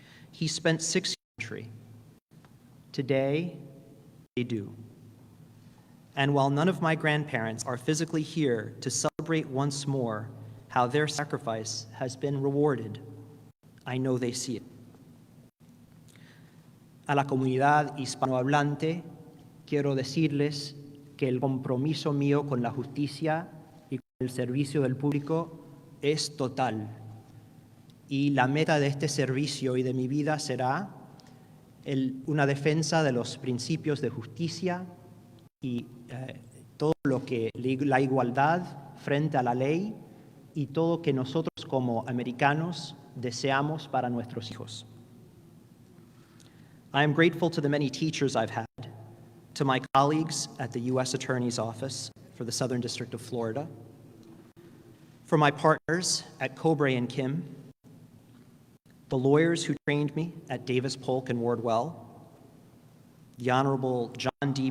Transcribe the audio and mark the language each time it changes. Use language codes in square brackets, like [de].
[en] He spent 6 years in the country. Today, they do. And while none of my grandparents are physically here to celebrate once more how their sacrifice has been rewarded, I know they see it. [es] A la comunidad hispanohablante, quiero decirles que el compromiso mío con la justicia y con el servicio del público es total. Y la meta de este servicio y de mi vida será una defensa de los principios de justicia y todo lo que la igualdad frente a la ley y todo que nosotros como americanos deseamos para nuestros hijos. [en] I am grateful to the many teachers I've had, to my colleagues at the U.S. Attorney's Office for the Southern District of Florida, for my partners at Cobre and Kim, the lawyers who trained me at Davis Polk and Wardwell, the Honorable John D.